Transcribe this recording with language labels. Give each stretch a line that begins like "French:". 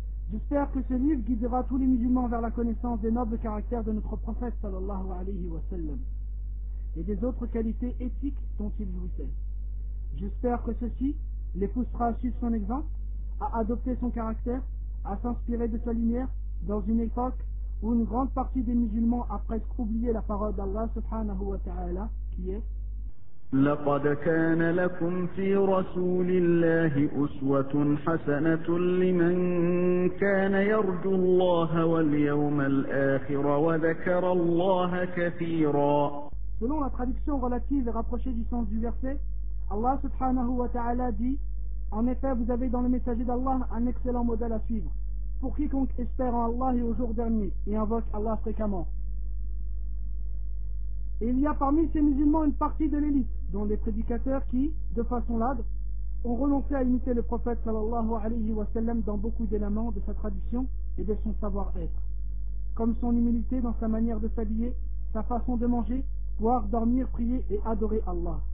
French: J'espère que ce livre guidera tous les musulmans vers la connaissance des nobles caractères de notre prophète
Arabic: sallallahu alayhi wa sallam
French: et des autres qualités éthiques dont il jouissait. J'espère que ceci les poussera à suivre son exemple, à adopter son caractère, à s'inspirer de sa lumière dans une époque où une grande partie des musulmans a presque oublié la parole d'Allah
Arabic: subhanahu wa ta'ala
French: qui est
Arabic: لقد كان لكم في رسول الله أسوة حسنة لمن كان يرجو الله واليوم الآخر وذكر الله كثيرا.
French: Selon la traduction relative et rapprochée du sens du verset, Allah
Arabic: subhanahu wa ta'ala
French: dit: en effet, vous avez dans le messager d'Allah un excellent modèle à suivre pour quiconque espère en Allah et au jour dernier et invoque Allah fréquemment. Et il y a parmi ces musulmans une partie de l'élite, dont les prédicateurs qui, de façon ladre, ont renoncé à imiter le prophète
Arabic: sallallahu alayhi wa sallam
French: dans beaucoup d'éléments de sa tradition et de son savoir-être, comme son humilité dans sa manière de s'habiller, sa façon de manger, boire, dormir, prier et adorer Allah.